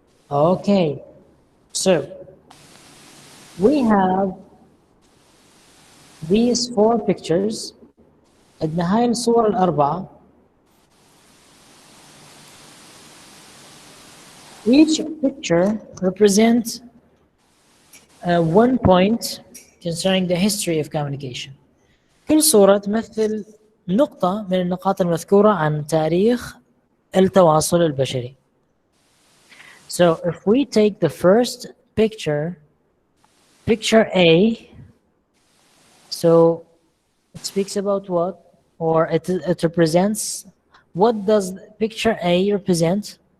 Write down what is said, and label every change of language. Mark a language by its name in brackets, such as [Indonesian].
[English] Okay, so we have these 4 pictures. [Arabic] عندنا هاي الصور الأربعة. [English] Each picture represents one point concerning the history of communication. [Arabic] كل صورة تمثل نقطة من النقاط المذكورة عن تاريخ التواصل البشري. [English] So if we take the first picture, picture A, so it speaks about what? Or it represents, what does picture A represent?